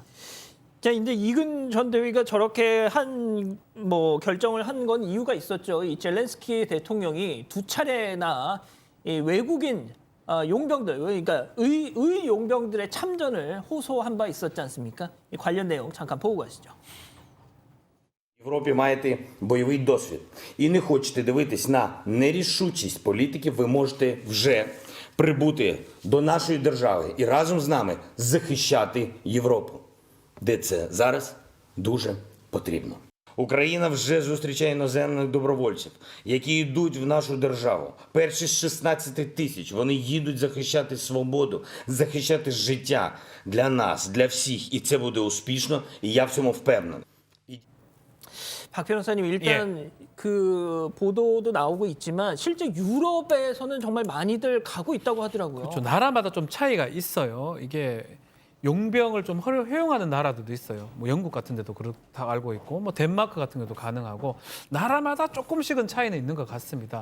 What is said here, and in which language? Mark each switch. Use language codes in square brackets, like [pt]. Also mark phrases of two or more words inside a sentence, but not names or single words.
[ko] 자, 이제 이근 전 대위가 저렇게 뭐 결정을 한 건 이유가 있었죠. 이 젤렌스키 대통령이 2차례나 이 외국인 용병들, 그러니까 의 용병들의 참전을 호소한 바 있었지 않습니까? 이 관련 내용 잠깐 보고 가시죠. [uk] В Європі маєте бойовий досвід і не хочете дивитись на нерішучість політиків, ви можете вже прибути до нашої держави і разом з нами захищати Європу, де це зараз дуже потрібно. Україна вже зустрічає іноземних добровольців, які йдуть в нашу державу. Перші з 16 тисяч, вони їдуть захищати свободу, захищати життя для нас, для всіх. І це буде успішно, і я в цьому впевнений. [ko] 박 변호사님, 일단 그 보도도 나오고 있지만 실제 유럽에서는 정말 많이들 가고 있다고 하더라고요. 그렇죠. 나라마다 좀 차이가 있어요. 이게 용병을 좀 허용하는 나라들도 있어요. 뭐 영국 같은 데도 그렇다 알고 있고, 뭐 덴마크 같은 데도 가능하고, 나라마다 조금씩은 차이는 있는 것 같습니다.